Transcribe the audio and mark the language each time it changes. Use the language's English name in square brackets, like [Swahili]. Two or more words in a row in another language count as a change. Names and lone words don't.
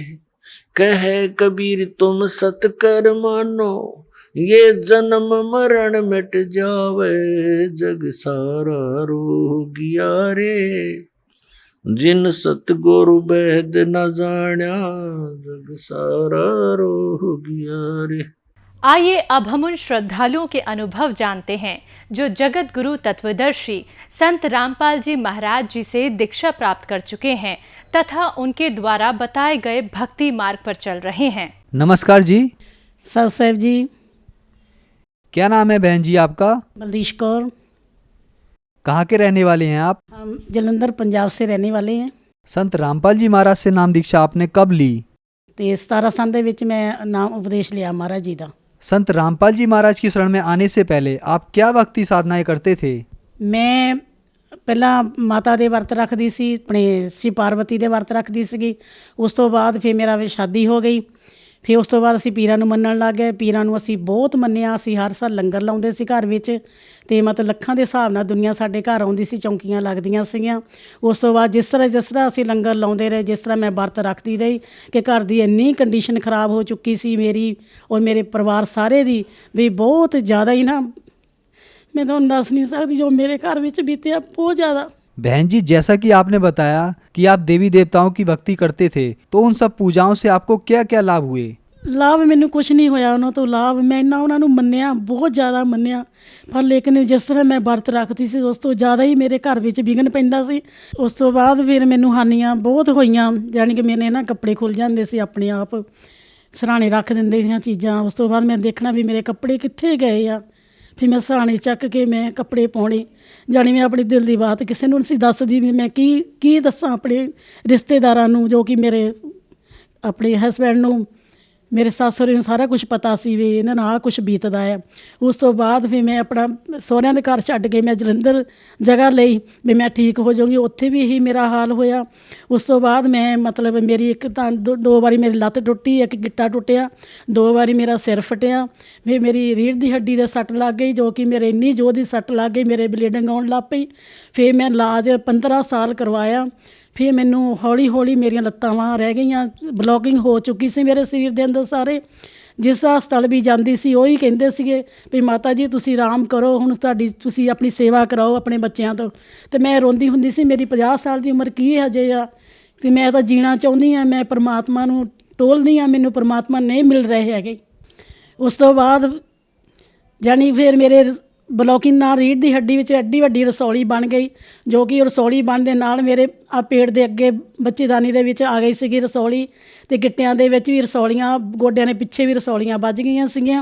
[Hindi] कहे कबीर तुम सत कर मानो, ये जन्म मरण मिट जावे। जग सारा रोगिया रे, जिन सतगुरु बैद न जान्या। जग सारा रोगिया रे। आइए अब हम उन श्रद्धालुओं के अनुभव जानते हैं जो जगत गुरु तत्वदर्शी संत रामपाल जी महाराज जी से दीक्षा प्राप्त कर चुके हैं तथा उनके द्वारा बताए गए भक्ति मार्ग पर चल रहे हैं। नमस्कार जी। सर साहब जी। क्या नाम है बहन जी आपका? बलदीश कौर। कहाँ के रहने वाले हैं आप? हम जलंधर पंजाब से रहने वाले हैं। संत रामपाल जी महाराज से नाम दीक्षा आपने कब ली? तो 17 साल [Punjabi] ਦੇ ਵਿੱਚ [Hindi] मैं नाम उपदेश लिया महाराज जी का। संत रामपाल जी महाराज की शरण में आने से पहले आप क्या भक्ति साधनाएं करते थे? [Punjabi] मैं ਪਹਿਲਾਂ ਮਾਤਾ ਦੇ ਵਰਤ ਰੱਖਦੀ ਸੀ, ਆਪਣੇ ਸ਼ਿਵ ਪਾਰਵਤੀ ਦੇ ਵਰਤ ਰੱਖਦੀ ਸੀਗੀ। ਉਸ ਤੋਂ ਬਾਅਦ ਫਿਰ ਮੇਰਾ ਸ਼ਾਦੀ ਹੋ ਗਈ। ਫਿਰ ਉਸ ਤੋਂ ਬਾਅਦ ਅਸੀਂ ਪੀਰਾਂ ਨੂੰ ਮੰਨਣ ਲੱਗ ਗਏ। ਪੀਰਾਂ ਨੂੰ ਅਸੀਂ ਬਹੁਤ ਮੰਨਿਆ। ਅਸੀਂ ਹਰ ਸਾਲ ਲੰਗਰ ਲਾਉਂਦੇ ਸੀ ਘਰ ਵਿੱਚ, ਅਤੇ ਮਤਲਬ ਲੱਖਾਂ ਦੇ ਹਿਸਾਬ ਨਾਲ ਦੁਨੀਆ ਸਾਡੇ ਘਰ ਆਉਂਦੀ ਸੀ, ਚੌਂਕੀਆਂ ਲੱਗਦੀਆਂ ਸੀਗੀਆਂ। ਉਸ ਤੋਂ ਬਾਅਦ ਜਿਸ ਤਰ੍ਹਾਂ ਅਸੀਂ ਲੰਗਰ ਲਾਉਂਦੇ ਰਹੇ, ਜਿਸ ਤਰ੍ਹਾਂ ਮੈਂ ਵਰਤ ਰੱਖਦੀ ਰਹੀ ਕਿ ਘਰ ਦੀ ਇੰਨੀ ਕੰਡੀਸ਼ਨ ਖਰਾਬ ਹੋ ਚੁੱਕੀ ਸੀ ਮੇਰੀ ਔਰ ਮੇਰੇ ਪਰਿਵਾਰ ਸਾਰੇ ਦੀ, ਵੀ ਬਹੁਤ ਜ਼ਿਆਦਾ ਹੀ ਨਾ, [Hindi] मैं तो दस नहीं सकती जो मेरे घर में बीते बहुत ज़्यादा। बहन जी, जैसा कि आपने बताया कि आप देवी देवताओं की भक्ति करते थे, तो उन सब पूजाओं से आपको क्या क्या लाभ हुए? [Punjabi] ਲਾਭ ਮੈਂਨੇ ਕੁਛ ਨਹੀਂ ਹੋਇਆ ਉਨ੍ਹੋਂਨੇ ਤੋ ਲਾਭ ਮੈਂ ਇੰਨਾ ਉਨ੍ਹੋਂਨੇ ਮੰਨਿਆ, ਬਹੁਤ ਜ਼ਿਆਦਾ ਮੰਨਿਆ, ਪਰ ਲੇਕਿਨ ਜਿਸ ਤਰ੍ਹਾਂ ਮੈਂ ਵਰਤ ਰੱਖਤੀ ਸੀ ਉਸ ਤੋ ਜ਼ਿਆਦਾ ਹੀ ਮੇਰੇ ਘਰ ਮੇਂ ਵਿਘਨ ਪੈਂਦਾ ਸੀ। ਉਸ ਤੋ ਬਾਅਦ ਫਿਰ ਮੈਨੂੰ ਹਾਨੀਆਂ ਬਹੁਤ ਹੋਈਆਂ, ਜਾਣੀ ਕਿ ਮੇਰੇ ਨਾ ਕੱਪੜੇ ਖੁੱਲ੍ਹ ਜਾਤੇ ਸੀ ਅਪਣੇ ਆਪ, ਸਰ੍ਹਾਣੇ ਰੱਖ ਦੇਂਦੇ ਸੀ ਚੀਜ਼ਾਂ। ਉਸ ਤੋ ਬਾਅਦ ਮੈਂ ਦੇਖਣਾ ਭੀ ਮੇਰੇ ਕੱਪੜੇ ਕਿੱਥੇ ਗਏ ਆ, ਫਿਰ ਮੈਂ ਸਰ੍ਹਾਣੇ ਚੱਕ ਕੇ ਮੈਂ ਕੱਪੜੇ ਪਾਣੇ, ਜਾਣੀ ਮੈਂ ਅਪਣੀ ਦਿਲ ਕੀ ਬਾਤ ਕਿਸੀ ਨੂੰ ਨਹੀਂ ਦੱਸਦੀ ਭੀ ਮੈਂ ਕੀ ਦੱਸਾਂ ਅਪਣੇ ਰਿਸ਼ਤੇਦਾਰਾਂ ਨੂੰ, ਜੋ ਕਿ ਮੇਰੇ ਅਪਣੇ ਹਸਬੈਂਡ ਨੂੰ, ਮੇਰੇ सੱਸ ਸਹੁਰੇ ਨੂੰ ਸਾਰਾ ਕੁਛ ਪਤਾ ਸੀ ਭੀ ਇਨ੍ਹਾਂ ਨਾਲ ਆ ਕੁਛ ਬੀਤਦਾ ਹੈ। ਉਸ ਤੋ ਬਾਅਦ ਫਿਰ ਮੈਂ ਅਪਣਾ ਸਹੁਰਿਆਂ ਦੇ ਘਰ ਛੱਡ ਕੇ ਮੈਂ ਜਲੰਧਰ ਜਗ੍ਹਾ ਲਈ ਭੀ ਮੈਂ ਠੀਕ ਹੋ ਜਾਊਂਗੀ, ਉੱਥੇ ਭੀ ਯਹੀ ਮੇਰਾ ਹਾਲ ਹੋਇਆ। ਉਸ ਤੋ ਬਾਅਦ ਮੈਂ ਮਤਲਬ ਮੇਰੀ ਏਕ ਤਾਂ ਦੋ ਬਾਰੀ ਮੇਰੀ ਲੱਤ ਟੁੱਟੀ, ਏਕ ਗਿੱਟਾ ਟੁੱਟਿਆ, 2 ਬਾਰੀ ਮੇਰਾ ਸਿਰ ਫਟਿਆ, ਫਿਰ ਮੇਰੀ ਰੀੜ੍ਹ ਕੀ ਹੱਡੀ ਦੇ सੱਟ ਲੱਗ ਗਈ, ਜੋ ਕਿ ਮੇਰੇ ਇੰਨੀ ਜ਼ੋਰ ਦੀ सੱਟ ਲੱਗ ਗਈ, ਮੇਰੇ ਬਲੀਡਿੰਗ ਆਉਣ ਲੱਗ ਪਈ। ਫਿਰ ਮੈਂ ਇਲਾਜ 15 ਸਾਲ ਕਰਵਾਇਆ। ਫਿਰ ਮੈਨੂੰ ਹੌਲੀ ਹੌਲੀ ਮੇਰੀਆਂ ਲੱਤਾਂ ਬਾਂਹ ਰਹਿ ਗਈਆਂ, ਬਲੌਕਿੰਗ ਹੋ ਚੁੱਕੀ ਸੀ ਮੇਰੇ ਸਰੀਰ ਕੇ ਅੰਦਰ ਸਾਰੇ। ਜਿਸ ਹਸਪਤਾਲ ਭੀ ਜਾਤੀ ਸੀ ਉਹੀ ਕਹਿੰਦੇ ਸੀਗੇ ਭੀ ਮਾਤਾ ਜੀ ਤੁਸੀਂ ਆਰਾਮ ਕਰੋ, ਹੁਣ ਤੁਹਾਡੀ ਤੁਸੀਂ ਅਪਣੀ ਸੇਵਾ ਕਰਾਓ ਅਪਣੇ ਬੱਚੋਂ ਤੋ। ਤੋ ਮੈਂ ਰੋਂਦੀ ਹੁੰਦੀ ਸੀ, ਮੇਰੀ 50 ਸਾਲ ਕੀ ਉਮਰ ਕੀ ਅਜੇ ਆ, ਤੋ ਮੈਂ ਤੋ ਜੀਣਾ ਚਾਹੁੰਦੀ ਹਾਂ, ਮੈਂ ਪਰਮਾਤਮਾ ਨੂੰ ਟੋਲਦੀ ਹਾਂ, ਮੈਨੂੰ ਪਰਮਾਤਮਾ ਨਹੀਂ ਮਿਲ ਰਹੇ ਹੈਗੇ। ਉਸ ਤੋ ਬਾਅਦ ਜਾਣੀ ਫਿਰ ਮੇਰੇ ਬਲੌਕਿੰਗ ਨਾਲ ਰੀੜ੍ਹ ਕੀ ਹੱਡੀ ਵਿਚ ਐਡੀ ਵੱਡੀ ਰਸੌਲੀ ਬਣ ਗਈ, ਜੋ ਕਿ ਰਸੌਲੀ ਬਣ ਦੇ ਨਾਲ ਮੇਰੇ ਆ ਪੇਟ ਦੇ ਅੱਗੇ ਬੱਚੇਦਾਨੀ ਦੇ ਵਿਚ ਆ ਗਈ ਸੀਗੀ ਰਸੌਲੀ, ਤੇ ਗਿੱਟਿਆਂ ਦੇ ਵਿਚ ਭੀ ਰਸੌਲੀਆਂ, ਗੋਡਿਆਂ ਦੇ ਪਿੱਛੇ ਭੀ ਰਸੌਲੀਆਂ ਬੱਝ ਗਈਆਂ ਸੀਗੀਆਂ।